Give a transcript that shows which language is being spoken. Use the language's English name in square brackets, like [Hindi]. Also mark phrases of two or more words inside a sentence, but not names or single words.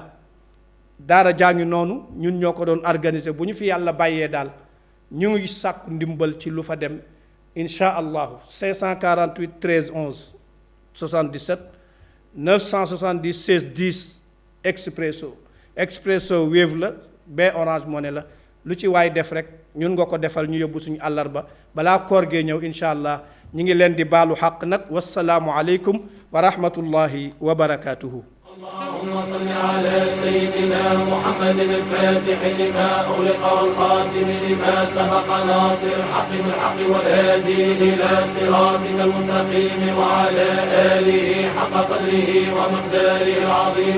[Wolof] daara jaa ngi noonu ñun ñoo ko doon organiser bu ñu fi yàlla bàyyee daal ñu ngi sàkku ndimbal ci lu fa dem [Arabic] إن شاء الله [Wolof] 548 13 11 77 970 16 10 expresso Wave la ba Orange Money la lu ci waay def rek ñun nga ko defal ñu yóbbu suñu àllarba balaa koor gee ñëw [Arabic] إن شاء الله [Wolof] ñu ngi leen di baalu xaq nag [Arabic] والسلام عليكم ورحمة الله وبركاته. اللهم صل على سيدنا محمد الفاتح لما أغلق والخاتم لما سبق ناصر الحق بالحق والهادي إلى صراطك المستقيم وعلى آله حق قدره ومقداره العظيم.